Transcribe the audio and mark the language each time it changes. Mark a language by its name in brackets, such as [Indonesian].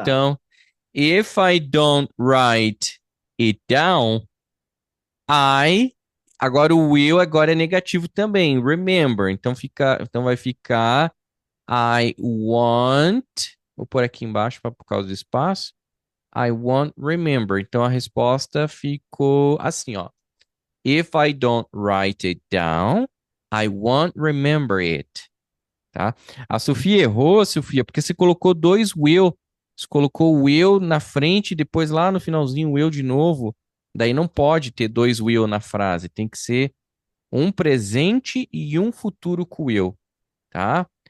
[English] então. If I don't write it down, I. [Portuguese] Agora o will agora é negativo também. Remember. Então vai ficar I want. Vou pôr aqui embaixo por causa do espaço. [English] I won't remember. [Portuguese] Então a resposta ficou assim, ó. [English] If I don't write it down, I won't remember it. [Portuguese] Tá? A Sofia errou, Sofia, porque você colocou dois will. Você colocou o will na frente e depois lá no finalzinho o will de novo. Daí não pode ter dois will na frase. Tem que ser um presente e um futuro com will, tá?